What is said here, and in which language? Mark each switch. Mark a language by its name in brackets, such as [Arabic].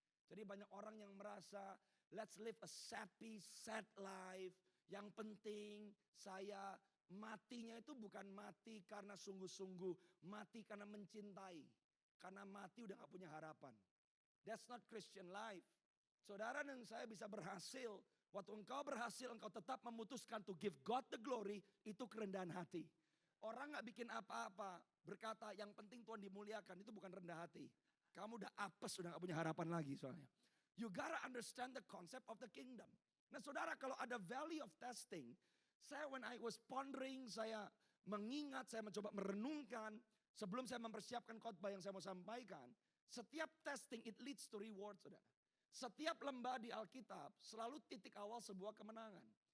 [Indonesian] Jadi banyak orang yang merasa, [English] let's live a sappy, sad life. [Indonesian] Yang penting saya matinya itu bukan mati karena sungguh-sungguh. Mati karena mencintai. Karena mati udah gak punya harapan. [English] That's not Christian life. [Indonesian] Saudara dan saya bisa berhasil. Waktu engkau berhasil, engkau tetap memutuskan [English] to give God the glory. [Indonesian] Itu kerendahan hati. Orang gak bikin apa-apa. Berkata yang penting Tuhan dimuliakan. Itu bukan rendah hati. Kamu udah apes, udah gak punya harapan lagi soalnya. [English] You gotta understand the concept of the kingdom. [Indonesian] Nah saudara, kalau ada valley of testing. Saya [English] when I was pondering, [Indonesian] saya mengingat, saya mencoba merenungkan. Sebelum saya mempersiapkan khotbah yang saya mau sampaikan. Setiap testing [English] it leads to reward [Indonesian] saudara. Setiap lembah di Alkitab selalu titik awal sebuah kemenangan.